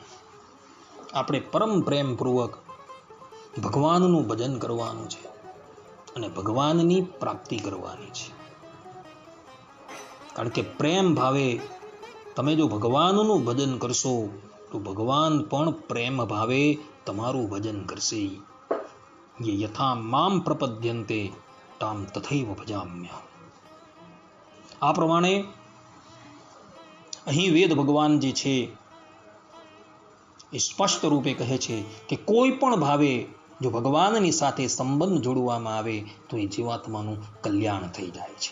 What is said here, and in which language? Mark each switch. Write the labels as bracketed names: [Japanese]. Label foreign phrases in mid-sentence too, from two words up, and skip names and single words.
[Gujarati] આપણે પરમ પ્રેમપૂર્વક ભગવાનનું ભજન કરવાનું છે અને ભગવાનની પ્રાપ્તિ કરવાની છે. કારણ કે પ્રેમ ભાવે તમે જો ભગવાનનું ભજન કરશો તો ભગવાન પણ પ્રેમ ભાવે તમારું ભજન કરશે. [Sanskrit] ये यथा माम प्रपद्यन्ते ताम तथैव भजाम्य. [Gujarati] આ પ્રમાણે અહીં વેદ ભગવાન જે છે એ સ્પષ્ટ રૂપે કહે છે કે કોઈ પણ ભાવે જો ભગવાનની સાથે સંબંધ જોડવામાં આવે તો એ જીવાત્માનું કલ્યાણ થઈ જાય છે.